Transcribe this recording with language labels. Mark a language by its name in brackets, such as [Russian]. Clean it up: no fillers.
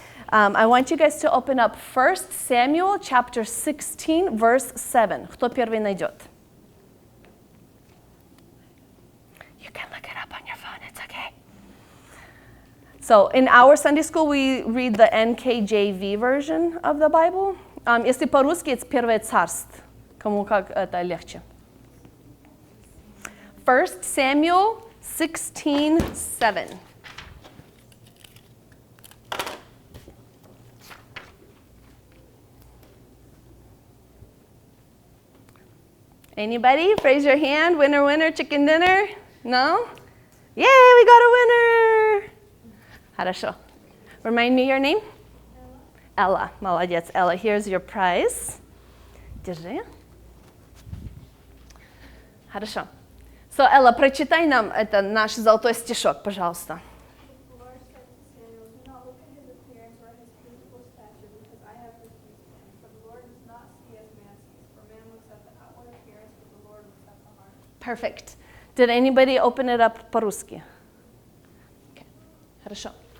[English] I want you guys to open up 1 Samuel chapter 16, verse 7. [Russian] Кто первый найдет? [English] You can look it up on your phone, it's okay. So in our Sunday school, we read the NKJV version of the Bible. [Russian] Если по-русски, it's Первое царство. Кому как это легче. [English] 1 Samuel 16:7. Anybody? Raise your hand. Winner, winner, chicken dinner? No? Yay, we got a winner! [Russian] Хорошо. [English] Remind me your name? Ella. [Russian] Молодец, Ella. [English] Here's your prize. [Russian] Держи. Хорошо. So, Ella, прочитай нам это наш золотой стишок, пожалуйста. [English] The Lord said to Samuel, "Do not look at his appearance or his physical stature, because I have refused him. For the Lord does not see as man sees, for man looks at the outward appearance, but the Lord looks at the heart." Perfect. Did anybody open it up [Russian] по-русски? [English] Okay. [Russian] Хорошо.